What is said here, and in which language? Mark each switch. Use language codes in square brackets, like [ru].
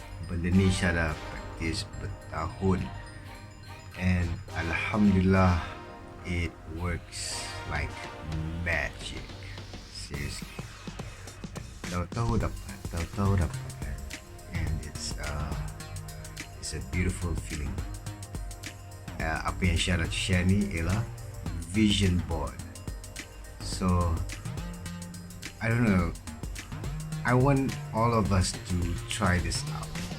[ms] Benda ni Syah dah practice bertahun and Alhamdulillah [en] it works like magic. Seriously, [ms] tahu-tahu dapat [en] and it's a beautiful feeling. [ms] Apa yang Syah nak share ni ialah vision board. [en] So I don't know, I want all of us to try this out.